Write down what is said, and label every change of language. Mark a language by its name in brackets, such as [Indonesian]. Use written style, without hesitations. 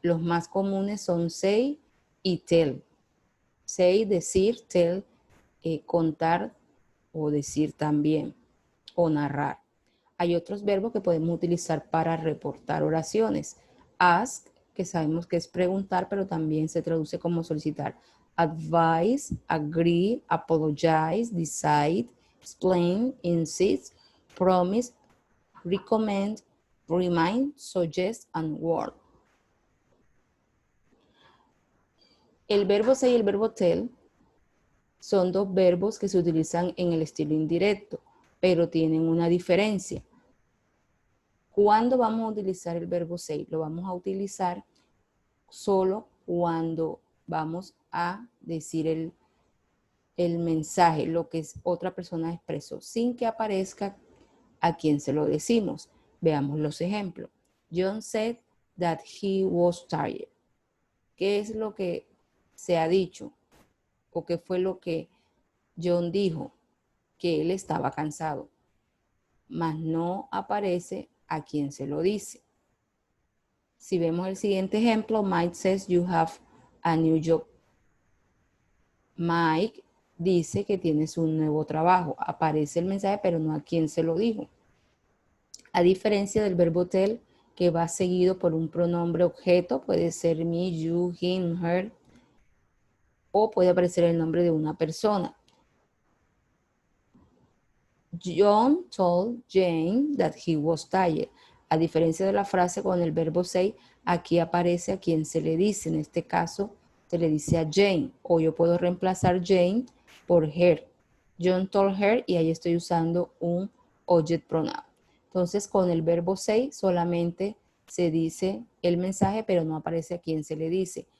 [Spanish] Los más comunes son say y tell. Say, decir, tell, contar o decir también, o narrar. Hay otros verbos que podemos utilizar para reportar oraciones. Ask, que sabemos que es preguntar, pero también se traduce como solicitar. [English] Advise, agree, apologize, decide, explain, insist, promise, recommend, remind, suggest, and warn. [Spanish] El verbo say y el verbo tell son dos verbos que se utilizan en el estilo indirecto, pero tienen una diferencia. ¿Cuándo vamos a utilizar el verbo say? Lo vamos a utilizar solo cuando vamos a decir el mensaje, lo que otra persona expresó, sin que aparezca a quien se lo decimos. Veamos los ejemplos. [English] John said that he was tired. [Spanish] ¿Qué es lo que se ha dicho? ¿O qué fue lo que John dijo? Que él estaba cansado. Mas no aparece a quien se lo dice. Si vemos el siguiente ejemplo, [English] Mike says you have a new job. [Spanish] Mike dice que tienes un nuevo trabajo. Aparece el mensaje, pero no a quien se lo dijo. A diferencia del verbo tell, que va seguido por un pronombre objeto, puede ser me, you, him, her, o puede aparecer el nombre de una persona. [English] John told Jane that he was tired. [Spanish] A diferencia de la frase con el verbo say, aquí aparece a quien se le dice. En este caso, se le dice a Jane. O yo puedo reemplazar Jane por her. [English] John told her [Spanish] y ahí estoy usando un object pronoun. Entonces, con el verbo say solamente se dice el mensaje, pero no aparece a quién se le dice.